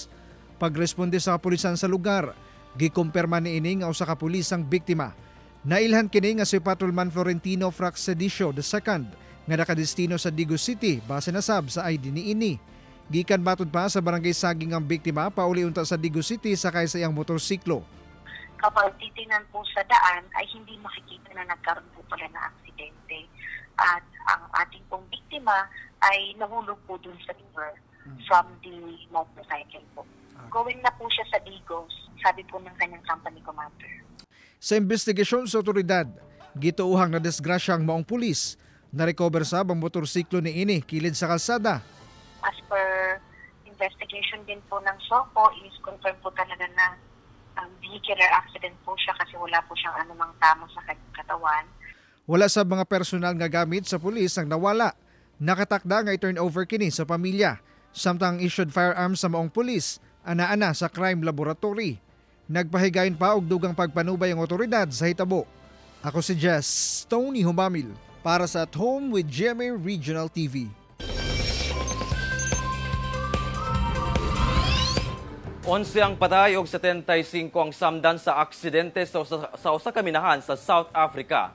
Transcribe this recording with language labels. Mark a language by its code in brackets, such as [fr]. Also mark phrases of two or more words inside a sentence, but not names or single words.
[ceb] Pagresponde sa kapulisan sa lugar, gikumpirma niini nga usa ka pulis ang biktima. Nailhan kini nga si Patrolman Florentino Fraxedicio II nga nakadestino sa Digo City base na sab sa ID niini. Gikan batud pa sa barangay Saging ang biktima pauli unta sa Digo City sakay sa iyang motorsiklo. [tl] Kapag titinan po sa daan ay hindi makikita na nagkaroon po pala na aksidente. At ang ating pong biktima ay nahulog po dun sa river [en] from the motorcycle [tl] po. Going na po siya sa Digos, sabi po ng kanyang company commander. [ceb] Sa investigasyon sa otoridad, gituuhang na disgrasyang maong pulis, na-recover sab ang motorsiklo ni ini kilid sa kalsada. [en] As per investigation [tl] din po ng SOCO, [en] is confirmed [tl] po talaga na [en] vehicular accident [tl] po siya kasi wala po siyang anumang tama sa katawan. [ceb] Wala sa mga personal nga gamit sa pulis ang nawala. Nakatakda nga i-turn over kini sa pamilya. Samtang [en] issued firearms [ceb] sa maong pulis, ana-ana sa crime laboratory. Nagpahigayon pa og dugang pagpanubay ang otoridad sa hitabo. Ako si Jess Tony Humamil para sa At Home with GMA Regional TV. Onse ang patay og 75 ang samdan sa aksidente sa usa ka minahan sa South Africa.